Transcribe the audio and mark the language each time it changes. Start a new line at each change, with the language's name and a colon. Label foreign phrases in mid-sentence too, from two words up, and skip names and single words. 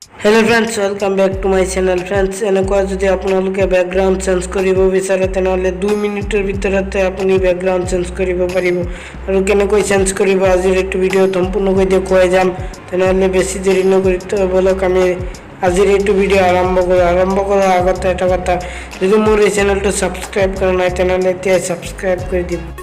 English: hello friends, welcome back to my channel. फ्रेंड्स,
Assamese: এনেকুৱা যদি আপোনালোকে
English: background change
Assamese: কৰিব বিচাৰে তেনেহ'লে 2 মিনিটৰ ভিতৰতে আপুনি
English: background change
Assamese: কৰিব পাৰিব। আৰু কেনেকৈ চেঞ্জ কৰিব আজিৰ এইটো ভিডিঅ'ত সম্পূৰ্ণকৈ দেখুৱাই যাম। তেনেহ'লে বেছি দেৰি নকৰি বলক আমি আজিৰ এইটো ভিডিঅ' আৰম্ভ কৰাৰ আগতে এটা কথা, যদি মোৰ এই চেনেলটো ছাবস্ক্ৰাইব কৰা নাই তেনেহ'লে এতিয়া ছাবস্ক্ৰাইব কৰি দিব।